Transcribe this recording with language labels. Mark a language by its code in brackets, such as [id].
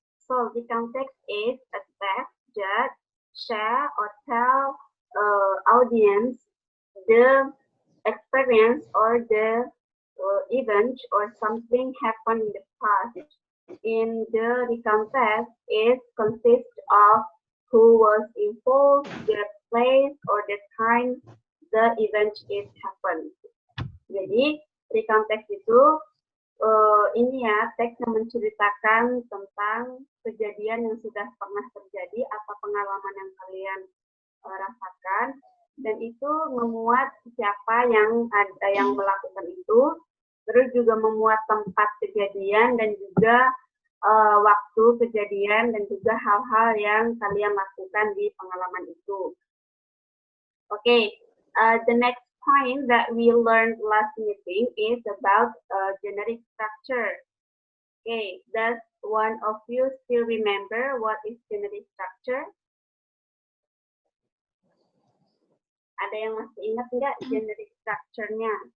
[en] So recount text is a text that share or tell audience the experience or the event or something happened in the past. In the recount text, it consists of who was involved, the place or the time the event is happened. [id] Jadi recount text itu ini ya, teks yang menceritakan tentang kejadian yang sudah pernah terjadi atau pengalaman yang kalian rasakan, dan itu memuat siapa yang ada yang melakukan itu, terus juga memuat tempat kejadian dan juga waktu kejadian dan juga hal-hal yang kalian lakukan di pengalaman itu. [en] Okay, the next point that we learned last meeting is about generic structure. Okay, does one of you still remember what is generic structure? [id] Ada yang masih ingat nggak generic structure-nya?